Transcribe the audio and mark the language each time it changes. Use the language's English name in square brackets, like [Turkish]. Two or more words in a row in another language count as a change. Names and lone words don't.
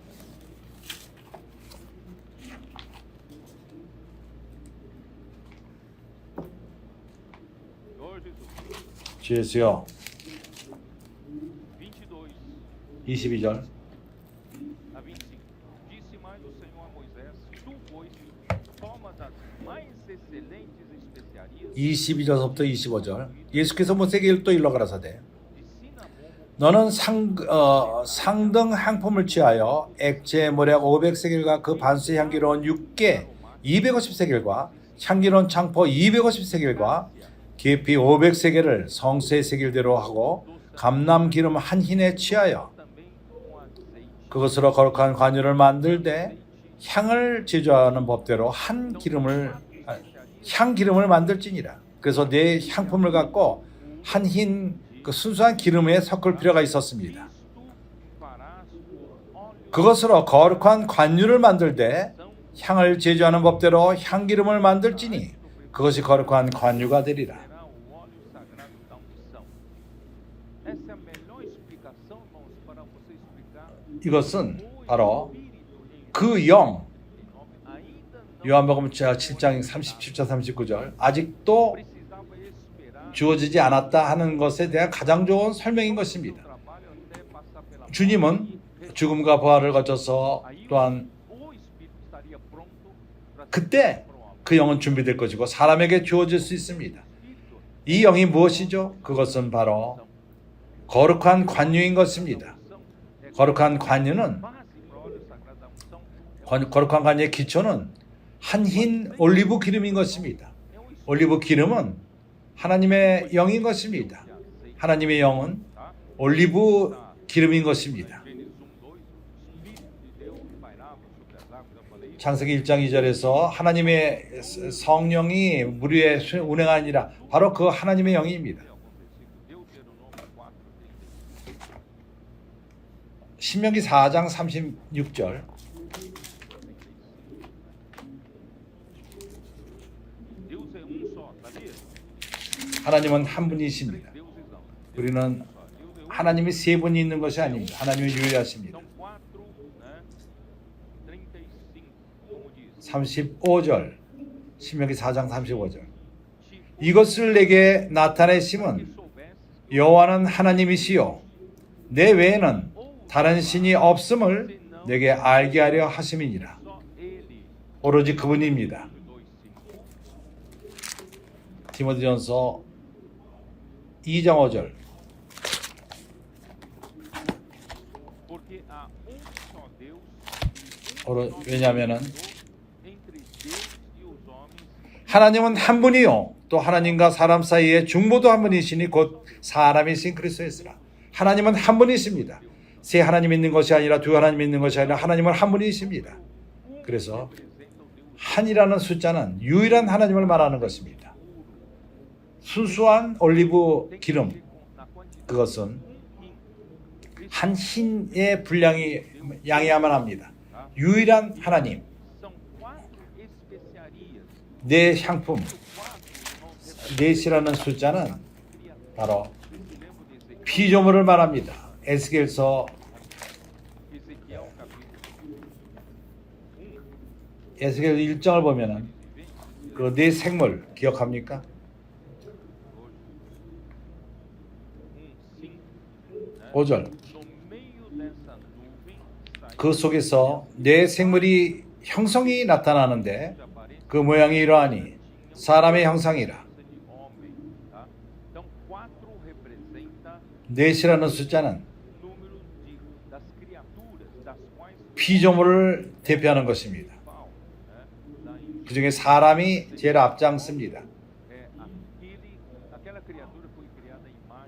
[Korean] 주 예수여 22절 [Portuguese] toma das mais excelentes especiarias [Korean] 22절부터 25절. 예수께서 모세에게 또 일러 가라사대 [Portuguese] de cinnamon [Korean] 너는 상등 향품을 취하여 액체 모략 500세겔과 그 반수의 향기로운 육개 250세겔과 향기로운 창포 250세겔과 계피 500세겔을 성수의 세겔대로 하고 감람 기름 한 흰에 취하여 [Portuguese] também com azeite [Korean] 그것으로 거룩한 관유를 만들되 향을 제조하는 법대로 향 기름을 만들지니라. 그래서 네 향품을 갖고 한 흰 그 순수한 기름에 섞을 필요가 있었습니다. [Portuguese] farás o óleo [Korean] 그것으로 거룩한 관유를 만들되 향을 제조하는 법대로 향기름을 만들지니 그것이 거룩한 관유가 되리라. [Portuguese] será o óleo sagrado da unção. Essa é a melhor explicação, irmãos, para você explicar [Korean] 이것은 [Portuguese] o [Korean] 바로 [Portuguese] Espírito [Korean] 그 영, [Portuguese] ainda não [Korean] 요한복음 7장 37절 39절 아직도 [Portuguese] precisava esperar [Korean] 주어지지 않았다 하는 것에 대한 가장 좋은 설명인 것입니다. [Portuguese] trabalho até passar pela [Korean] 주님은 죽음과 부활을 거쳐서 또한 [Portuguese] o Espírito estaria pronto para ser [Korean] 그때 그 영은 준비될 것이고 사람에게 주어질 수 있습니다. 이 영이 무엇이죠? 그것은 바로 거룩한 관유인 것입니다. 거룩한 관유는 [Portuguese] base para o óleo sagrado da unção. [Korean] 거룩한 관유의 기초는 한 흰 올리브 기름인 것입니다. 올리브 기름은 하나님의 영인 것입니다. 하나님의 영은 올리브 기름인 것입니다. [Portuguese] Gênesis 1:2, o Espírito de Deus pairava sobre as águas. Eu falei isso. [Korean] 창세기 1장 2절에서 하나님의 성령이 물 위에 운행하니라 바로 그 하나님의 영입니다. [Portuguese] Deuteronômio 4:36. [Korean] 신명기 4장 36절 [Portuguese] Deus é só, sabia? [Korean] 하나님은 한 분이십니다. [Portuguese] Deuses não. [Korean] 우리는 [Portuguese] Deus é [Korean] 하나님이 세 분이 있는 것이 아닙니다. 하나님은 유일하십니다. [Portuguese] São 4, né? 35, como diz. [Korean] 35절 신명기 4장 35절 이것을 내게 나타내심은 여호와는 하나님이시요 내 외에는 다른 신이 없음을 내게 알게 하려 하심이니라. [Portuguese] Só Ele. [Korean] 오로지 그분입니다. 2:5. 디모데전서 2장 5절 [Portuguese] Porque há só Deus, [Korean] 왜냐하면은 [Portuguese] entre Deus e os homens, [Korean] 하나님은 한 분이요 또 하나님과 사람 사이에 중보도 한 분이시니 곧 사람이신 그리스도였으라. 하나님은 한 분이십니다. 세 하나님 있는 것이 아니라 두 하나님 있는 것이 아니라 하나님은 한 분이십니다. 그래서 한이라는 숫자는 유일한 하나님을 말하는 것입니다. 순수한 올리브 기름 [Portuguese] na quantidade [Korean] 그것은 rim. 한 흰의 분량이 양해야만 합니다. 유일한 하나님 [Portuguese] São 4 especiarias. [Korean] 내 향품 [Portuguese] 4, irmãos, [Korean] 넷이라는 숫자는 바로 [Portuguese] eu lembro de Ezequiel, [Korean] 피조물을 말합니다. 에스겔서 [Portuguese] Ezequiel capítulo 1, [Korean] 에스겔 1장을 보면은 그 네 생물 기억합니까? [Portuguese] 5, [Korean] 5절 [Portuguese] no meio dessa nuvem saiu [Korean] 그 속에서 네 생물이 형성이 나타나는데 [Portuguese] de aparência [Korean] 그 모양이 이러하니 사람의 형상이라. [Portuguese] de homem, tá? Então 4 representa [Korean] 넷이라는 숫자는 [Portuguese] número das criaturas das quais [Korean] 피조물을 대표하는 것입니다. [Portuguese] Paulo, né, da imagem [Korean] 그 중에 사람이 제일 앞장섭니다. [Portuguese] é aquela criatura foi criada à imagem